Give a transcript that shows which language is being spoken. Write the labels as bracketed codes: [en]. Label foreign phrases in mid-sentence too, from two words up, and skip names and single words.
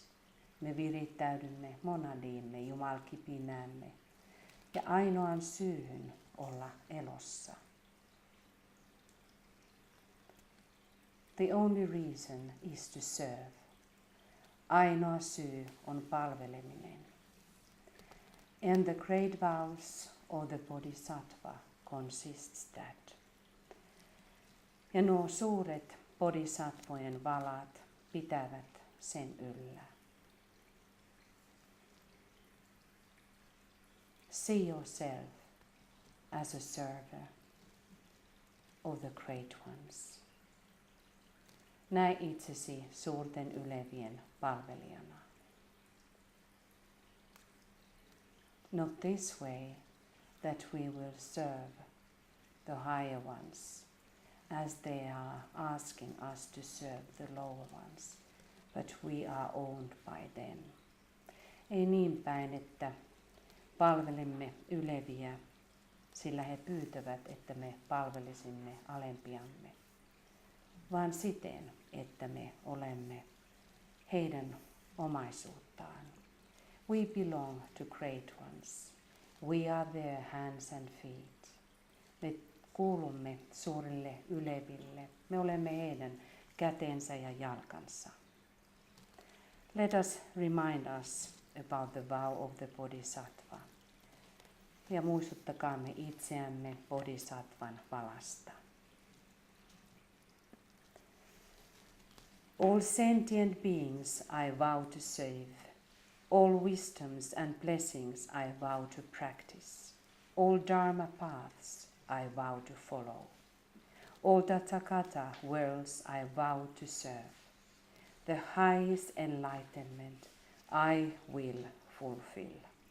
[fi] Me virittäydymme monadiimme, jumalkipinäämme ja ainoan syyhyn olla elossa. [en] The only reason is to serve. [fi] Ainoa syy on palveleminen. [en] And the great vows of the Bodhisattva consists that. [fi] Ja nuo suuret bodhisattvojen valat pitävät sen yllä. [en] See yourself as a server of the great ones. [fi] Näe itsesi suurten ylevien palvelijana. [en] Not this way that we will serve the higher ones, as they are asking us to serve the lower ones, but we are owned by them. [fi] Ei niin päin, että palvelemme yleviä, sillä he pyytävät, että me palvelisimme alempiamme, vaan siten, että me olemme heidän omaisuuttaan. [en] We belong to great ones. We are their hands and feet. [fi] Me kuulumme suurille yleville. Me olemme heidän kätensä ja jalkansa. [en] Let us remind us about the vow of the Bodhisattva. [fi] Ja muistuttakaamme itseämme Bodhisattvan valasta. [en] All sentient beings I vow to save. All wisdoms and blessings I vow to practice. All dharma paths I vow to follow. All Tathagata worlds I vow to serve. The highest enlightenment I will fulfill.